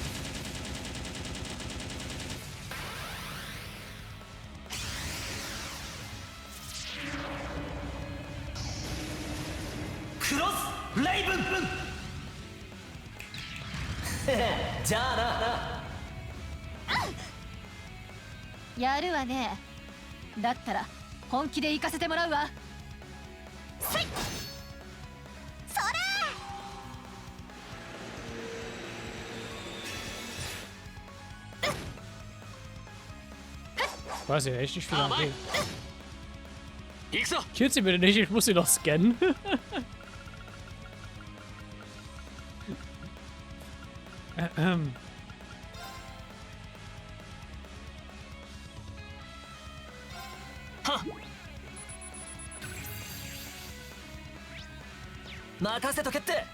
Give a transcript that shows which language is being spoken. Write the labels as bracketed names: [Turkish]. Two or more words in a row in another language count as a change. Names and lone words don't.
[Japanese] クロスレイブン。じゃあな。やるわね。だったら本気で行かせてもらうわ。それ。 [German] Ich weiß ja echt nicht viel an dem. [Japanese] 行くぞ。 [German] Killt sie bitte nicht, ich muss sie noch scannen. Ha. [Japanese] 任せとけって。